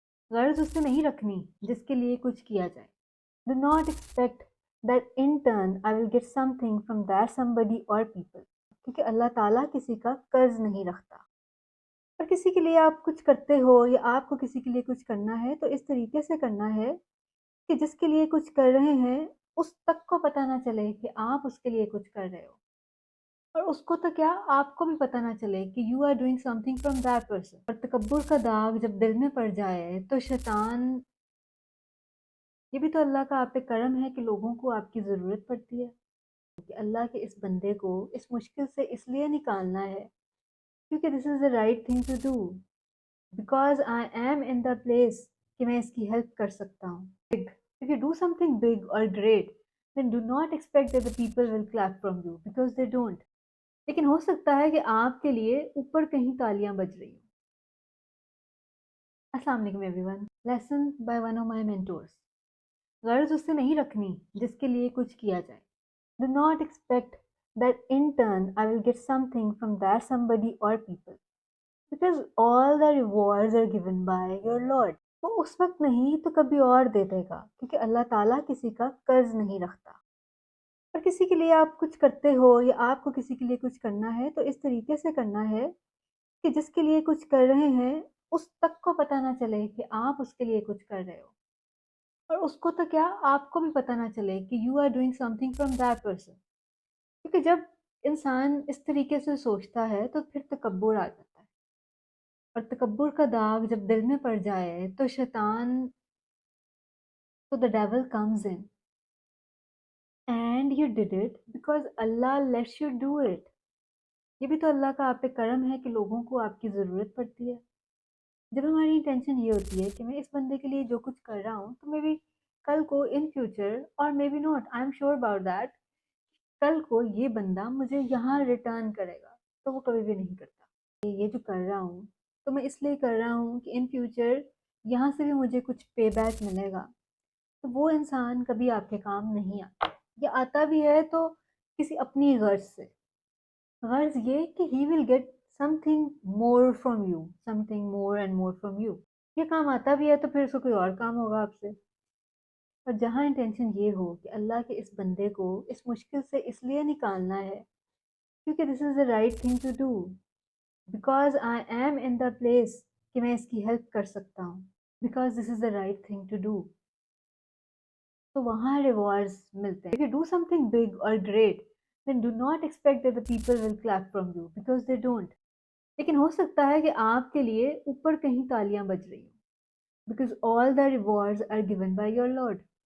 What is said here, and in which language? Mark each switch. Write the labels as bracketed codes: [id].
[ur] غرض اس سے نہیں رکھنی جس کے لیے کچھ کیا جائے. [en] Do not expect that in turn I will get something from that somebody or people. [ur] کیونکہ اللہ تعالیٰ کسی کا قرض نہیں رکھتا. اور کسی کے لیے آپ کچھ کرتے ہو یا آپ کو کسی کے لیے کچھ کرنا ہے تو اس طریقے سے کرنا ہے کہ جس کے لیے کچھ کر رہے ہیں اس تک کو پتہ نہ چلے کہ آپ اس کے لیے کچھ کر رہے ہو. اور اس کو تو کیا آپ کو بھی پتہ نہ چلے کہ [en] You are doing something from that person. [ur] اور تکبر کا داغ جب دل میں پڑ جائے تو شیطان، یہ بھی تو اللہ کا آپ پہ کرم ہے کہ لوگوں کو آپ کی ضرورت پڑتی ہے. کہ اللہ کے اس بندے کو اس مشکل سے اس لیے نکالنا ہے کیونکہ [en] this is the right thing to do, because I am in the place [ur] کہ میں اس کی ہیلپ کر سکتا ہوں. [en] If you do something big or great, then do not expect that the people will clap from you because they don't. [ur] لیکن ہو سکتا ہے کہ آپ کے لیے اوپر کہیں تالیاں بج رہی ہوں. السلام علیکم [en] Everyone. Lesson by one of my mentors. [ur] غرض اس سے نہیں رکھنی جس کے لیے کچھ کیا جائے. [en] Do not expect that in turn I will get something from that somebody or people because all the rewards are given by your Lord. [ur] وہ اس وقت نہیں تو کبھی اور دے دے گا کیونکہ اللہ تعالیٰ کسی کا قرض نہیں رکھتا. اور کسی کے لیے آپ کچھ کرتے ہو یا آپ کو کسی کے لیے کچھ کرنا ہے تو اس طریقے سے کرنا ہے کہ جس کے لیے کچھ کر رہے ہیں اس تک کو پتہ نہ چلے کہ آپ اس کے لیے کچھ کر رہے ہو. اور اس کو تو کیا آپ کو بھی پتہ نہ چلے کہ [en] You are doing something from that person. [ur] کیونکہ جب انسان اس طریقے سے سوچتا ہے تو پھر تکبر آ جاتا ہے. اور تکبر کا داغ جب دل میں پڑ جائے تو شیطان، تو [en] the devil comes in and you did it because Allah lets you do it. [ur] یہ بھی تو اللہ کا آپ پہ کرم ہے کہ لوگوں کو آپ کی ضرورت پڑتی ہے. جب ہماری انٹینشن یہ ہوتی ہے کہ میں اس بندے کے لیے جو کچھ کر رہا ہوں تو میں بھی کل کو [en] in future اور maybe not I am sure about that [ur] کل کو یہ بندہ مجھے یہاں ریٹرن کرے گا، تو وہ کبھی بھی نہیں کرتا. یہ جو کر رہا ہوں تو میں اس لیے کر رہا ہوں کہ [en] in future [ur] یہاں سے بھی مجھے کچھ پے بیک ملے گا. تو وہ انسان کبھی آپ کے کام نہیں آتا، یا آتا بھی ہے تو کسی اپنی غرض سے. غرض یہ کہ [en] He will get something more from you, something more and more from you. [ur] یہ کام آتا بھی ہے تو پھر اس کو کوئی اور کام ہوگا آپ سے. اور جہاں انٹینشن یہ ہو کہ اللہ کے اس بندے کو اس مشکل سے اس لیے نکالنا ہے کیونکہ [en] this is the right thing to do, because I am in the place [ur] کہ میں اس کی ہیلپ کر سکتا ہوں، [en] Because this is the right thing to do. [ur] تو وہاں ریوارڈز ملتے ہیں. [en] If you do something big or great, then do not expect that the people will clap from you because they don't. [ur] لیکن ہو سکتا ہے کہ آپ کے لیے اوپر کہیں تالیاں بج رہی ہوں [en] because all the rewards are given by your Lord.